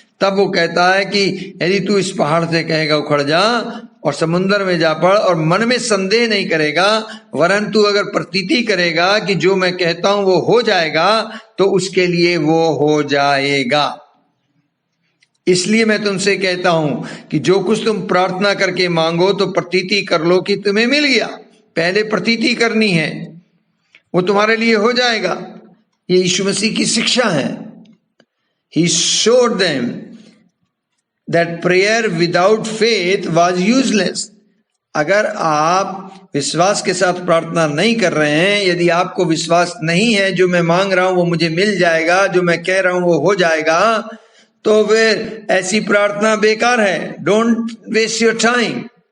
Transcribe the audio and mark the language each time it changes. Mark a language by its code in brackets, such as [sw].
[hi] तब वो कहता है कि यदि तू इस पहाड़ से कहेगा उखड़ जा और समुद्र में जा पड़, और मन में संदेह नहीं करेगा, वरन तू अगर प्रतीति करेगा कि जो मैं कहता हूं वो हो जाएगा, तो उसके लिए वो हो जाएगा। इसलिए मैं तुमसे कहता हूं कि जो कुछ तुम प्रार्थना करके मांगो तो प्रतीति कर लो कि तुम्हें मिल गया। पहले प्रतीति करनी है, वो तुम्हारे लिए हो जाएगा। ये यीशु मसीह की शिक्षा है। [en] He showed them that prayer without faith was useless. [hi] अगर आप विश्वास के साथ प्रार्थना नहीं कर रहे हैं, यदि आपको विश्वास नहीं है जो मैं मांग रहा हूं वो मुझे मिल जाएगा, जो मैं कह रहा हूं वो हो जाएगा, तो फिर ऐसी प्रार्थना बेकार है। [en] Don't waste your time.